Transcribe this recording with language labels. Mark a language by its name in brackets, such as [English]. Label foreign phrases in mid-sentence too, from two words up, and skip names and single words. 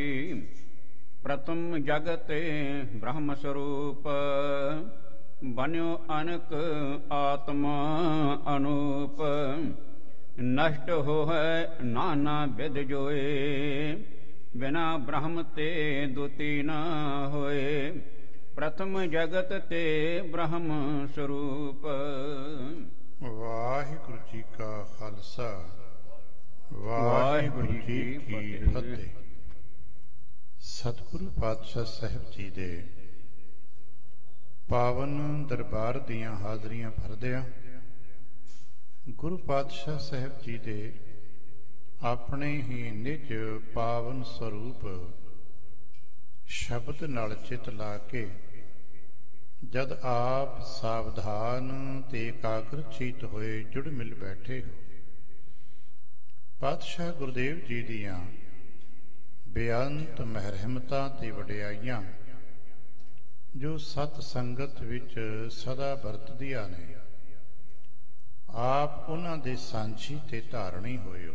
[Braj] प्रथम जगत ब्रह्म स्वरूप, बन्यो अनक आत्मा अनूप। नष्ट हो है नाना विध जोए, बिना ब्रह्म ते दुति न होए। प्रथम जगत ते ब्रह्म स्वरूप। [Punjabi] ਵਾਹਿਗੁਰੂ ਜੀ ਕਾ ਖ਼ਾਲਸਾ, ਵਾਹਿਗੁਰੂ ਜੀ ਕੀ ਫ਼ਤਿਹ। ਸਤਿਗੁਰੂ ਪਾਤਸ਼ਾਹ ਸਾਹਿਬ जी ਦੇ ਪਾਵਨ ਦਰਬਾਰ ਦੀਆਂ ਹਾਜ਼ਰੀਆਂ ਭਰਦਿਆਂ ਗੁਰੂ ਪਾਤਸ਼ਾਹ ਸਾਹਿਬ ਜੀ ਦੇ ਆਪਣੇ ਹੀ ਨਿਜ ਪਾਵਨ ਸਰੂਪ ਸ਼ਬਦ ਨਾਲ ਚਿਤ ਲਾ ਕੇ ਜਦ ਆਪ ਸਾਵਧਾਨ ਤੇ ਇਕਾਗਰ ਚਿਤ ਹੋਏ ਜੁੜ ਮਿਲ ਬੈਠੇ ਹੋ, ਪਾਤਸ਼ਾਹ ਗੁਰਦੇਵ ਜੀ ਦੀਆਂ ਬੇਅੰਤ ਮਹਿਰਮਤਾਂ ਤੇ ਵਡਿਆਈਆਂ ਜੋ ਸਤ ਸੰਗਤ ਵਿੱਚ ਸਦਾ ਵਰਤਦੀਆਂ ਨੇ, ਆਪ ਉਹਨਾਂ ਦੇ ਸਾਂਝੀ ਤੇ ਧਾਰਣੀ ਹੋਇਓ।